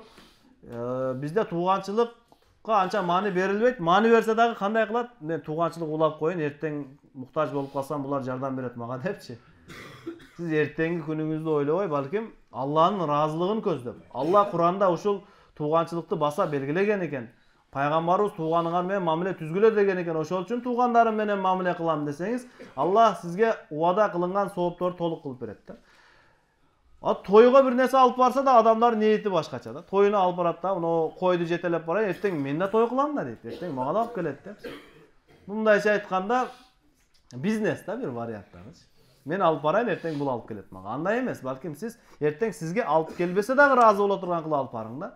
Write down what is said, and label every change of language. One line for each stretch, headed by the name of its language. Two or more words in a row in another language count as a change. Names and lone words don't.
Kyrgyz: Бизде тууганчылыкка анча маани берилбейт. Маани берсе дагы кандай кылат? Мен тууганчылык улап коюн, эртең муктаж болуп калсам булар жардам берет мага депчи. Сиз эртеңки күнүңүздү ойлобой, балким Алланын ыраазылыгын көздөп. Алла Куранда ушул тууганчылыкты баса белгилеген экен. Пайгамбарыбыз тууганыңар менен мамиле түзгүлө деген экен. Ошол үчүн туğanдарым менен мамиле кылам десеңиз, Аллах сизге убада кылынган соопторду толук кылып берет да. Тойга бир нерсе алып барса да адамдар ниети башкача да. Тойуна алып барат да, мына койду жетелеп барайын, эртең мен да той кылам да дейт. Эртең мага да алып келет да. Мындайча айтканда бизнес да бир варианттагы. Мен алып барайын, эртең бул алып келет мага. Андай эмес, балким сиз эртең сизге алып келбесе дагы ыраазы боло турган кылып алып барың да.